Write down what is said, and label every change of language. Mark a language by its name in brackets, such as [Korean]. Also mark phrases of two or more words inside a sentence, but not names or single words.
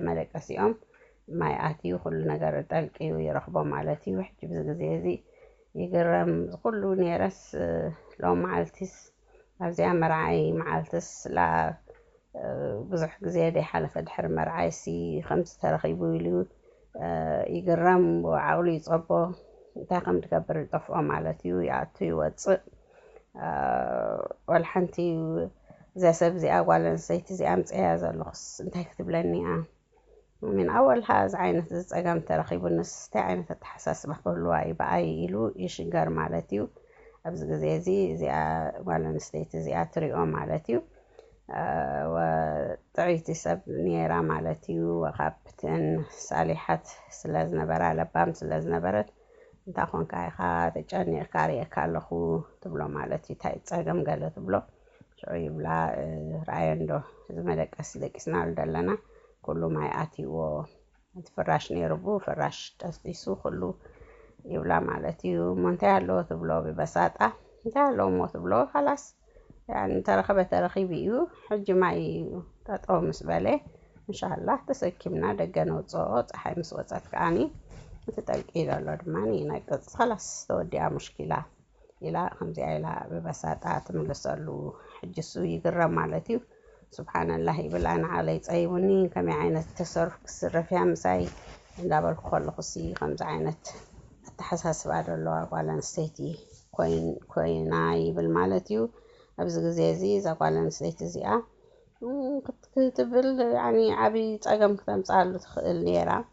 [Tigrinya] ደቀሲኦም ማይ ኣትዩ ኩሉ ነገር ጠልቂዩ ይረኽቦ ማለት እዩ ሕጂ ብዚ ግዜ እዚ ይግረም ኩሉ ነይረስ ሎም መዓልቲስ ኣብዚኣ መርዓይ መዓልትስ ላ ብዙሕ ግዜ ደይሓለፈ ድሕሪ መርዓይሲ ከምዚ ተረኺቡ ኢሉ ይግረም ዓቕሉ ይፀቦ እንታይ ከም ትገብር ይጠፍኦ ማለት እዩ ይኣቱ ይወፅእ ወላ ሓንቲ እዛ ሰብ እዚኣ ጓል ኣንስተይቲ እዚኣ ምፅያ ዘለኹስ እንታይ ክትብለኒ እያ [Arabic] من أولها [Tigrinya] እዚ ዓይነት ፀገም ተረኺቡንስ እንታይ ዓይነት ኣተሓሳስባ ክህልዋ እዩ በኣይ ኢሉ ይሽገር ማለት እዩ ኣብዚ ግዜ እዚ እዚኣ ጓል ኣንስተይቲ እዚኣ ትሪኦ ማለት እዩ ጥዒቲ ሰብ ነይራ ማለት እዩ ካብተን ሳሊሓት ስለ ዝነበራ ለባም ስለ ዝነበረት እንታይ ኮንካ ኢኻ ተጨኒቕካ ሪእካ ኣለኹ ትብሎ ማለት እዩ እንታይ ፀገም ገለ ትብሎ ሽዑ ይብላ ረኣየ ዶ እዚ መደቀሲ ደቂስናሉ ዘለና ኩሉ ማይ ኣትይዎ እቲ ፍራሽ ነይሩ ፍራሽ ጠስጢሱ ኩሉ ይብላ ማለት እዩ እንታይ ኣለዎ ትብሎ ብበሳጣ እንታይ ኣለዎ ሞ ትብሎ خلاص يعني ተረኸበ ተረኺቡ እዩ ሕጂ ማይ ጠጠው ምስ በለ ኢንሻአላህ ተሰኪምና ደገ ነውፅኦ ፀሓይ ምስ ወፀት ከዓኒ ተጠልቂ ኢሎ ድማኒ ይነቅፅ خلاص ተወዲኣ ሙሽኪላ ኢላ ከምዚኣ ኢላ ብበሳጣ ትምልሰሉ ሕጂ እሱ ይግረም ማለት እዩ ስብሓንላህ ይብል ኣነ ዓለይ ፀይቡኒ ከመይ ዓይነት ተሰርፍ ክስርፍ እያ ምሳይ እንዳበልኩ ከለኹሲ ከምዚ ዓይነት ኣተሓሳስባ ዘለዋ ጓል ኣንስተይቲ ኮይና ይብል ማለት እዩ ኣብዚ ግዜ እዚ እዛ ጓል ኣንስተይቲ እዚኣ ክትብል ዓብይ ፀገም ክተምፅኣሉ ትኽእል ነይራ